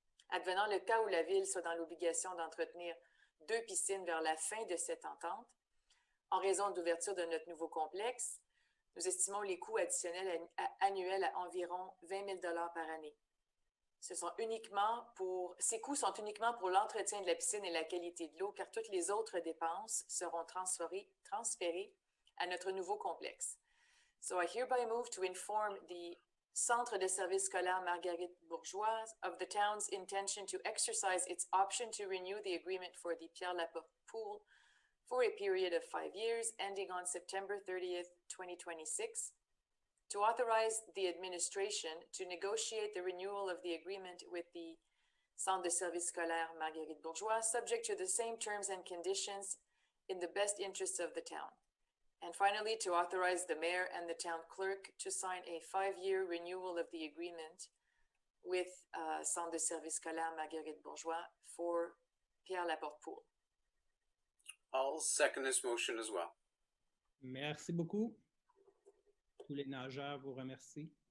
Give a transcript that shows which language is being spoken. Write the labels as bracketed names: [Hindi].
[French] Advenant le cas où la Ville soit dans l'obligation d'entretenir 2 piscines vers la fin de cette entente, en raison de l'ouverture de notre nouveau complexe, nous estimons les coûts additionnels annuels à environ 20 000 $ par année. Ces coûts sont uniquement pour l'entretien de la piscine et la qualité de l'eau, car toutes les autres dépenses seront transférées à notre nouveau complexe. [English] So I hereby move to inform the Centre de services scolaires Marguerite Bourgeois of the town's intention to exercise its option to renew the agreement for the Pierre Laporte pool for a period of 5 years ending on September 30th, 2026, to authorize the administration to negotiate the renewal of the agreement with the Centre de services scolaires Marguerite Bourgeois, subject to the same terms and conditions in the best interests of the town. And finally, to authorize the mayor and the town clerk to sign a 5-year renewal of the agreement with Centre de services scolaires Marguerite Bourgeois for Pierre Laporte pool. I'll second this motion as well. [French] Merci beaucoup. Tous les nageurs vous remercient.